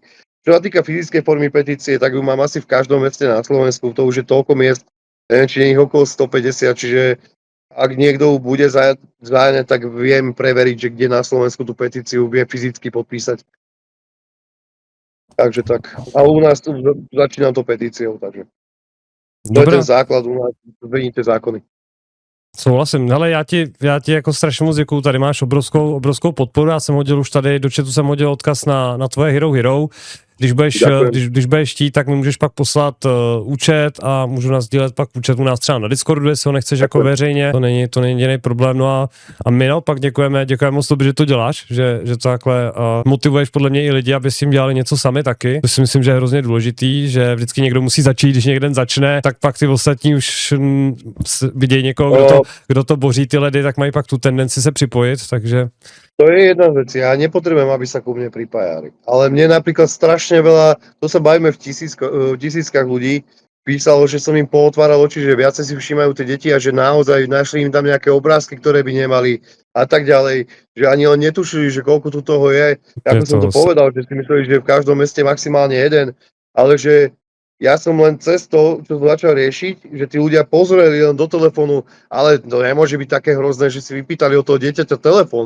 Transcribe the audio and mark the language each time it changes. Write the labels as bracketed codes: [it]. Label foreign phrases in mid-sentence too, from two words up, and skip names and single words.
[sk] Čo sa týka fyzickej formy petície, tak ju mám asi v každom meste na Slovensku, to už je toľko miest, neviem, či je ich okolo 150, čiže ak niekto bude zájne, tak viem preveriť, že kde na Slovensku tú petíciu vie fyzicky podpísať. Takže tak. A u nás tu začínam to petíciou, takže. To je ten základ u nás, zmení tie zákony. [cs] Souhlasím. Hele, já ti jako strašně moc děkuju, tady máš obrovskou podporu, já jsem hodil už tady, do chatu jsem hodil odkaz na tvoje Hero. Když budeš chtít, tak mi můžeš pak poslat účet a můžu nás sdílet pak účet u nás třeba na Discordu, jestli ho nechceš jako veřejně, to není jediný problém. No a my naopak děkujeme moc tobě, že to děláš, že to takhle motivuješ podle mě i lidi, aby si jim dělali něco sami taky. To si myslím, že je hrozně důležitý, že vždycky někdo musí začít, když někdo začne, tak pak ty ostatní už vidějí někoho, kdo to boří ty ledy, tak mají pak tu tendenci se připojit, takže... [sk] To je jedna vec, ja nepotrebujem, aby sa ku mne pripájali. Ale mne napríklad strašne veľa, to sa bavíme v tisíckach ľudí, písalo, že som im pootváral oči, že viacej si všímajú tie deti a že naozaj našli im tam nejaké obrázky, ktoré by nemali a tak ďalej. Že ani len netušili, že koľko tu toho je. Ako som to povedal, že si mysleli, že v každom meste maximálne jeden, ale že ja som len cez to, čo som začal riešiť, že tí ľudia pozreli len do telefónu, ale to nemôže byť také hrozné, že si vypýtali od toho dieťaťa telefón.